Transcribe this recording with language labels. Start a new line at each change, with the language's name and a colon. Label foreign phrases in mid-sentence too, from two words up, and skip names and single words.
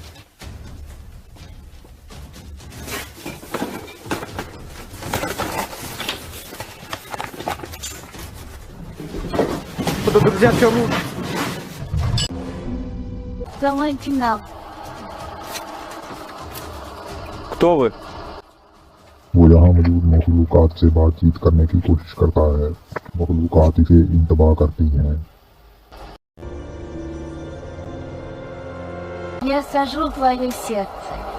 Russian: Друзья, все лучше. Самый финал. Кто вы?
Hindi: वो यहाँ मौजूद मखलूकात से बातचीत करने की कोशिश करता है। मखलूकात इसे इंतबाह करती हैं।
Russian: Я сожру твое сердце.